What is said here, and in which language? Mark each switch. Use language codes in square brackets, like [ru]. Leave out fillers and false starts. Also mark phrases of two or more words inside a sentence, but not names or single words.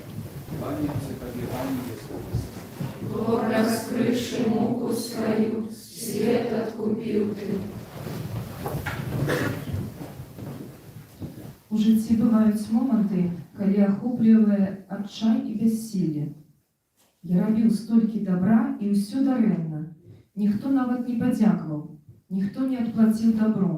[ru] Кланяемся Табе, Пане Иисус Христе. Бог, раскрывший муку свою, свет откупил Ты. [be] У жыцці бываюць моманты, калі ахоплівае адчай і бяссілле. Я рабіў столькі добра і ўсё дарэмна. Ніхто нават не падзякаваў, ніхто не адплаціў добром.